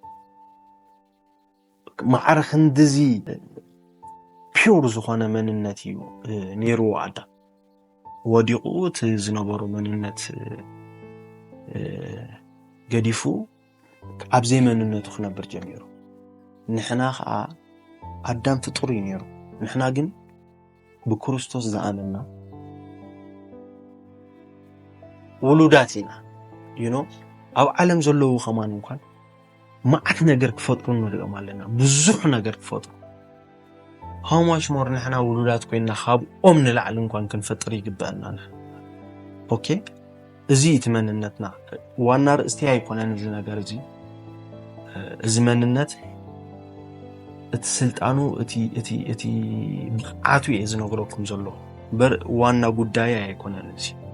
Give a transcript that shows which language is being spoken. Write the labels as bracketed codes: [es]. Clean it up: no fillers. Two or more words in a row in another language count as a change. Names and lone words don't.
[ti] ማዕረኽ እንደዚ ፒውር ዝኾነ መንነት እዩ ነይሩ ኣዳም ወዲቑ እቲ ዝነበሩ መንነት ገዲፉ ኣብ ዘይ መንነቱ ክነብር ጀሚሩ ንሕና ከዓ ኣዳም ፍጡር እዩ ነይሩ ንሕና ግን ብክርስቶስ ዝኣመና ውሉዳት ኢና ኣብ ዓለም ዘለዉ ኸማን እንኳን ማዓት ነገር ክፈጥሩ ንሪኦም ኣለና ብዙሕ ነገር ክፈጥሩ [en] how much more [ti] ንሕና ውሉዳት ኮይና ካብኦም ንላዕሊ እንኳን ክንፈጥር ይግባአና ኦኬ እዚ እቲ መንነትና ዋና ርእስቲ ኣይኮነን እዚ ነገር እዚ መንነት እቲ ስልጣኑ እቲ ብቕዓቱ እዩ ዝነግረኩም ዘሎ በር ዋና ጉዳይ ኣይኮነን እዚ